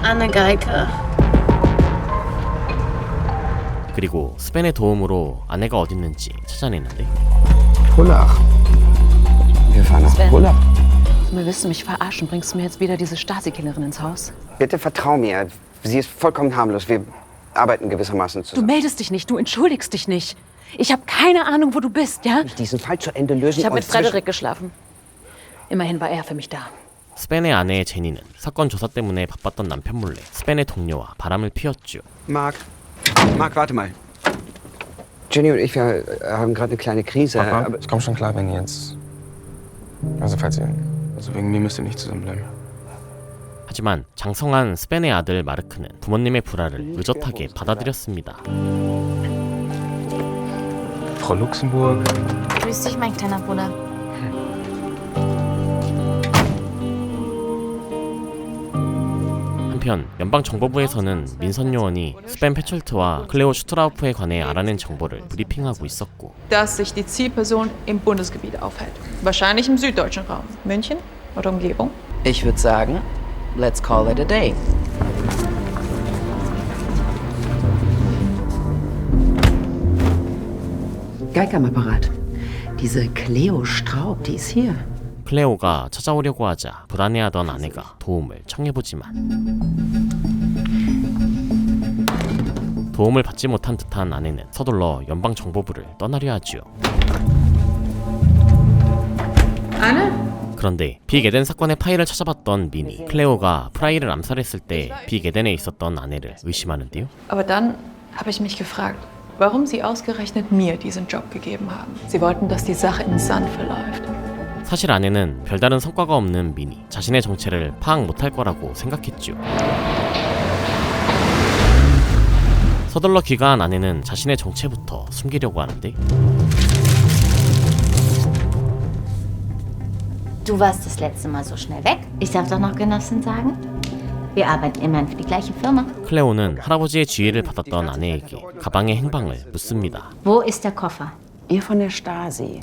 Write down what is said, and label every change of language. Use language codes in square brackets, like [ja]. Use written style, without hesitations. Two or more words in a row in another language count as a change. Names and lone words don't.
[ko] Anne Geike. 그리고 스벤의 도움으로 아내가 어딨는지 찾아내는데 [de] Pullach. Wir fahren nach Pullach. Willst du mich verarschen? Bringst du mir jetzt wieder diese Stasi-Killerin ins Haus? Bitte vertrau mir. Sie ist vollkommen harmlos. Wir arbeiten gewissermaßen Du zusammen. meldest dich nicht, du entschuldigst dich nicht. Ich habe keine Ahnung, wo du bist, ja? Diesen Fall zu Ende lösen. Ich habe und mit Frederik geschlafen. Immerhin war er für mich da. [ko] 스벤의 아내 제니는 사건 조사 때문에 바빴던 남편 몰래 스벤의 동료와 바람을 피웠죠. [de] Marc, warte mal. Jenny und ich, wir haben gerade eine kleine Krise. Papa, Aber ich komm schon klar, wenn ihr jetzt... Also wegen mir müsst ihr nicht zusammenbleiben. [ko] 하지만 장성한 스벤의 아들 마르크는 부모님의 불화를 의젓하게 받아들였습니다. [de] Frau Luxemburg. Grüß dich, mein kleiner Bruder. [ko] 한편 연방정보부에서는 민선 요원이 스벤 페촐트와 클레오 슈트라우프에 관해 알아낸 정보를 브리핑하고 있었고 [de] Dass sich die Zielperson im Bundesgebiet aufhält. Wahrscheinlich im süddeutschen Raum. München oder Umgebung? Ich würde sagen, [en] let's call it a day. [de] Geig am Apparat. Diese Cleo Straub, die ist hier. [ko] 클레오가 찾아오려고 하자 불안해하던 아내가 도움을 청해보지만 도움을 받지 못한 듯한 아내는 서둘러 연방정보부를 떠나려 하지요. 그런데 빅 에덴 사건의 파일을 찾아봤던 민이 클레오가 프라이를 암살했을 때 빅 에덴에 있었던 아내를 의심하는데요. [de] Aber dann habe ich mich gefragt, warum sie ausgerechnet mir diesen Job gegeben haben. Sie wollten, dass die Sache in Sand verläuft. [ko] 사실 아내는 별다른 성과가 없는 민이 자신의 정체를 파악 못할 거라고 생각했죠. 서둘러 귀가한 아내는 자신의 정체부터 숨기려고 하는데 [de] Du warst das letzte Mal so schnell weg. Ich darf doch noch Genossin sagen. Wir arbeiten immerhin für die gleiche Firma. [ko] 클레오는 할아버지의 지휘를 받았던 아내에게 가방의 행방을 묻습니다. [de] Wo ist der Koffer? Ihr von der Stasi.